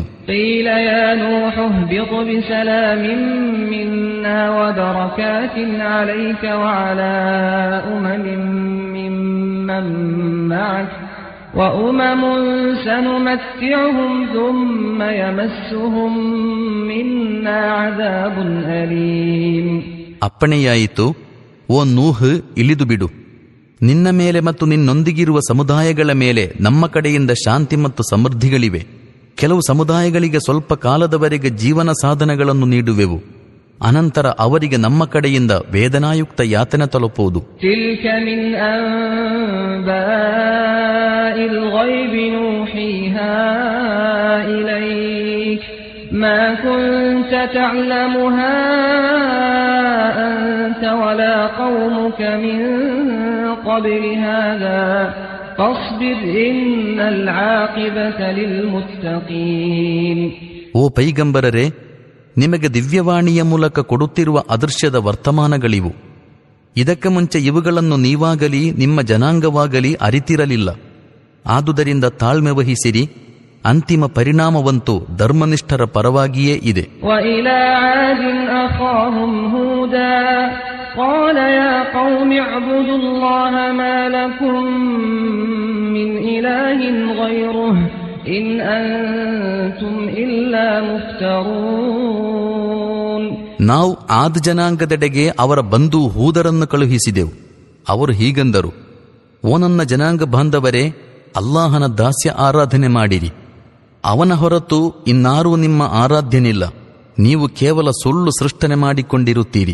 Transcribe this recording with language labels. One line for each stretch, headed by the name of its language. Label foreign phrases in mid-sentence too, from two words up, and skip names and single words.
Arabic: قيل يا نوح اهبط بسلام منا وبركات عليك وعلى أمم ممن معك وأمم سنمتعهم ثم يمسهم منا عذاب أليم.
Kannada: ಅಪ್ಪಣೆಯಾಯಿತು, ಓ ನೂಹ್, ಇಳಿದು ಬಿಡು. ನಿನ್ನ ಮೇಲೆ ಮತ್ತು ನಿನ್ನೊಂದಿಗಿರುವ ಸಮುದಾಯಗಳ ಮೇಲೆ ನಮ್ಮ ಕಡೆಯಿಂದ ಶಾಂತಿ ಮತ್ತು ಸಮೃದ್ಧಿಗಳಿವೆ. ಕೆಲವು ಸಮುದಾಯಗಳಿಗೆ ಸ್ವಲ್ಪ ಕಾಲದವರೆಗೆ ಜೀವನ ಸಾಧನಗಳನ್ನು ನೀಡುವೆವು. ಅನಂತರ ಅವರಿಗೆ ನಮ್ಮ ಕಡೆಯಿಂದ ವೇದನಾಯುಕ್ತ ಯಾತನೆ ತಲುಪುವುದು.
Arabic: تلك من أنباء الغيب نوحيها إليك ما كنت تعلمها أنت ولا قومك من قبل هذا فاصبر إن العاقبة للمتقين.
Kannada: ಓ ಪೈಗಂಬರರೇ, ನಿಮಗೆ ದಿವ್ಯವಾಣಿಯ ಮೂಲಕ ಕೊಡುತ್ತಿರುವ ಅದೃಶ್ಯದ ವರ್ತಮಾನಗಳಿವು. ಇದಕ್ಕೆ ಮುಂಚೆ ಇವುಗಳನ್ನು ನೀವಾಗಲಿ ನಿಮ್ಮ ಜನಾಂಗವಾಗಲಿ ಅರಿತಿರಲಿಲ್ಲ. ಆದುದರಿಂದ ತಾಳ್ಮೆ ವಹಿಸಿರಿ, ಅಂತಿಮ ಪರಿಣಾಮವಂತೂ ಧರ್ಮನಿಷ್ಠರ ಪರವಾಗಿಯೇ ಇದೆ.
Arabic: وإلى عاد أخاهم هودا قال يا قوم اعبدوا الله ما لكم من إله غيره إن أنتم إلا مفترون.
Kannada: ನಾವು ಆದ್ ಜನಾಂಗದೆಡೆಗೆ ಅವರ ಬಂಧು ಹೂದರನ್ನು ಕಳುಹಿಸಿದೆವು. ಅವರು ಹೀಗಂದರು, ಓ ನನ್ನ ಜನಾಂಗ ಬಾಂಧವರೇ, ಅಲ್ಲಾಹನ ದಾಸ್ಯ ಆರಾಧನೆ ಮಾಡಿರಿ. ಅವನ ಹೊರತು ಇನ್ನಾರೂ ನಿಮ್ಮ ಆರಾಧ್ಯನಿಲ್ಲ. ನೀವು ಕೇವಲ ಸುಳ್ಳು ಸೃಷ್ಟನೆ ಮಾಡಿಕೊಂಡಿರುತ್ತೀರಿ.